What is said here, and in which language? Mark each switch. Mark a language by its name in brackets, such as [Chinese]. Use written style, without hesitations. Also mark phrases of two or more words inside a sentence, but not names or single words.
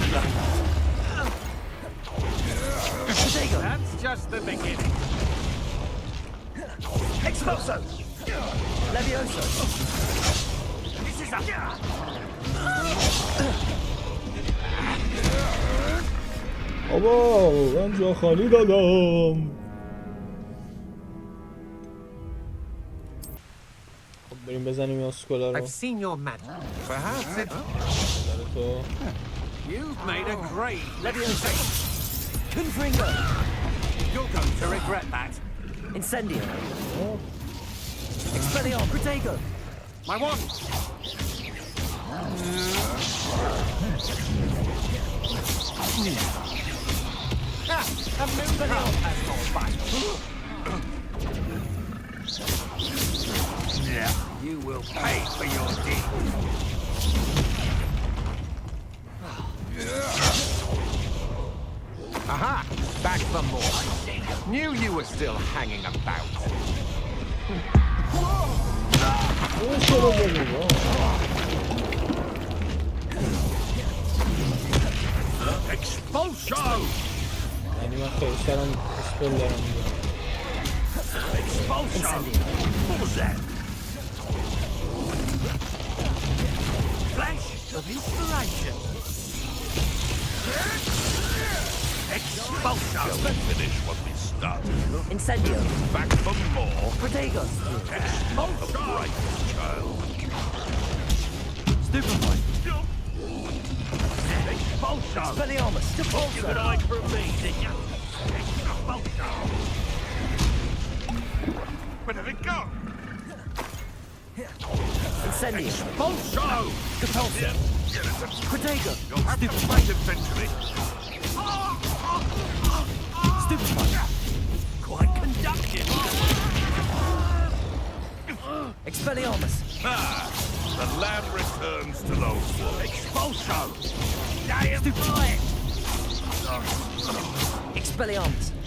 [English] That's just the beginning. Expulso! Levioso! This is a... [Persian] بابا من جا خالی دادم. خب بریم بزنیم این اسکولا رو. [English] I've seen your magic. Perhaps it... You've made a great Levioso! Confringo! You're going to regret that. Incendio! Expelliarmus! Protego! My wand! A Expelliarmus has gone back. Yeah, you will pay for your deed. Aha! Back for more. Knew you were still hanging about. Expulso! [Persian] یعنی من خیلی سرم اسپل دارم دیگه. [English] Expulso! What was that? Flash of inspiration. Expulso! Let's finish what we started. Incendio. Back for more. Protego. Expulso! The brightest child. Stupefy. Expulso! Expelliarmus. Expulso! You got an eye for me, did you? Expulso! Where did it go? Incendio. Expulso! Expulso! Protego. You'll have to fight eventually. Stupefy. Quite conductive. Expelliarmus. The land returns to those wolves. Expulso! Damn right! Expelliarmus.